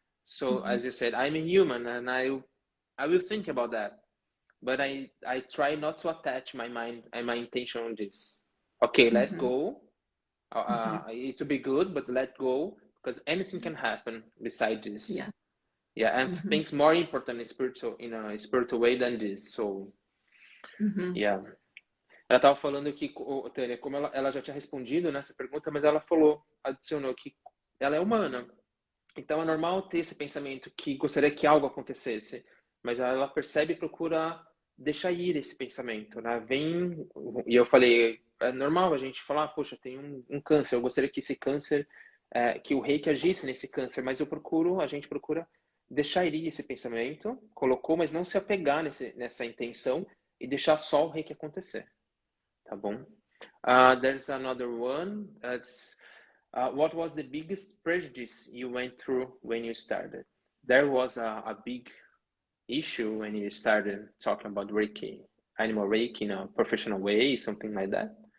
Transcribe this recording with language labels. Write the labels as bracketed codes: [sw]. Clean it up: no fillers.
[en] So as you said, I'm a human and I will think about that, but I try not to attach my mind and my intention on this. Okay, let go. It will be good, but let go, because anything can happen beside this. And things more important in a spiritual way than this. [pt] So ela estava falando que, Tânia, como ela já tinha respondido nessa pergunta, mas ela adicionou que ela é humana. Então é normal ter esse pensamento que gostaria que algo acontecesse, mas ela percebe e procura deixar ir esse pensamento, né? E eu falei, é normal a gente falar, poxa, tem um câncer, eu gostaria que esse câncer, que o Reiki agisse nesse câncer, mas a gente procura deixar ir esse pensamento, mas não se apegar nessa intenção e deixar só o Reiki acontecer, tá bom? [en] There's another one, what was the biggest prejudice you went through when you started? There was a big issue when you started talking about Reiki, animal Reiki in a professional way, something like that?